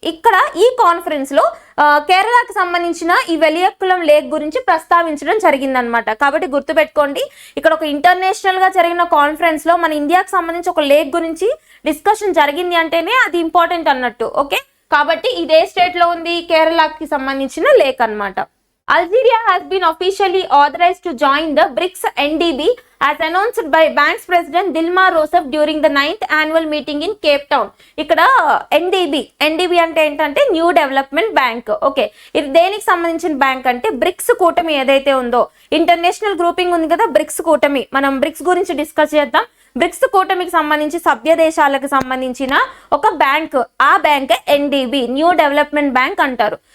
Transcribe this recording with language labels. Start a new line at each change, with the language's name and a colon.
Telugu: ఇక్కడ ఈ కాన్ఫరెన్స్ లో కేరళకు సంబంధించిన ఈ వెలియక్కులం లేక్ గురించి ప్రస్తావించడం జరిగింది అనమాట. కాబట్టి గుర్తుపెట్టుకోండి, ఇక్కడ ఒక ఇంటర్నేషనల్ గా జరిగిన కాన్ఫరెన్స్ లో మన ఇండియాకి సంబంధించి ఒక లేక్ గురించి డిస్కషన్ జరిగింది అంటేనే అది ఇంపార్టెంట్ అన్నట్టు. ఓకే, కాబట్టి ఇదే స్టేట్ లో ఉంది, కేరళకి సంబంధించిన లేక్ అన్నమాట.
English: Algeria has been officially authorized to join the BRICS NDB as announced by bank's president Dilma Rousseff during the 9th annual meeting in Cape Town.
Telugu: ఇక్కడ ఎన్డీబీ అంటే ఏంటంటే న్యూ డెవలప్మెంట్ బ్యాంక్. ఓకే, ఇది దేనికి సంబంధించిన bank అంటే bricks కూటమి ఏదైతే ఉందో, ఇంటర్నేషనల్ గ్రూపింగ్ ఉంది కదా బ్రిక్స్ కూటమి, మనం బ్రిక్స్ గురించి డిస్కస్ చేద్దాం. బ్రిక్స్ కూటమికి సంబంధించి సభ్య దేశాలకు సంబంధించిన ఒక బ్యాంక్, ఆ bank NDB, new development bank అంటారు.